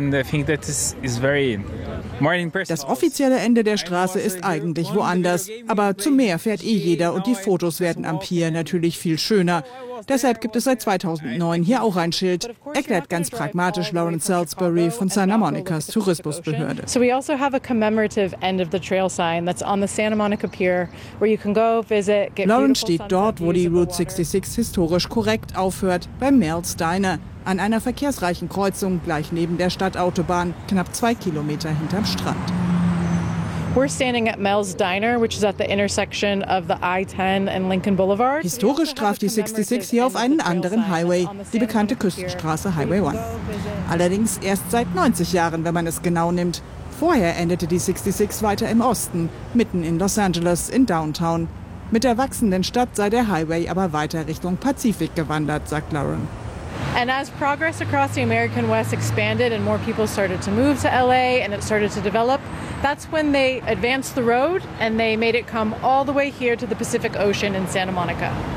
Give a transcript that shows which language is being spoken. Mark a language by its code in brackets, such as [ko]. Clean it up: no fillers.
[de] Das offizielle Ende der Straße ist eigentlich woanders. Aber zum Meer fährt eh jeder und die Fotos werden am Pier natürlich viel schöner. Deshalb gibt es seit 2009 hier auch ein Schild, erklärt ganz pragmatisch Lawrence Salisbury von Santa Monicas Tourismusbehörde. [en] So we also have a commemorative end of the trail sign that's on the Santa Monica Pier, where you can go visit. [de] Lawrence steht dort, wo die Route 66 historisch korrekt aufhört, beim Merle's Diner, an einer verkehrsreichen Kreuzung gleich neben der Stadtautobahn, knapp 2 Kilometer hinterm Strand. [en] We're standing at Mel's Diner, which is at the intersection of the I-10 and Lincoln Boulevard. [de] Historisch traf die 66 hier auf einen anderen Highway, die bekannte Küstenstraße Highway 1. Allerdings erst seit 90 Jahren, wenn man es genau nimmt. Vorher endete die 66 weiter im Osten, mitten in Los Angeles, in Downtown. Mit der wachsenden Stadt sei der Highway aber weiter Richtung Pazifik gewandert, sagt Lauren. [en] And as progress across the American West expanded and more people started to move to LA and it started to develop, that's when they advanced the road and they made it come all the way here to the Pacific Ocean in Santa Monica.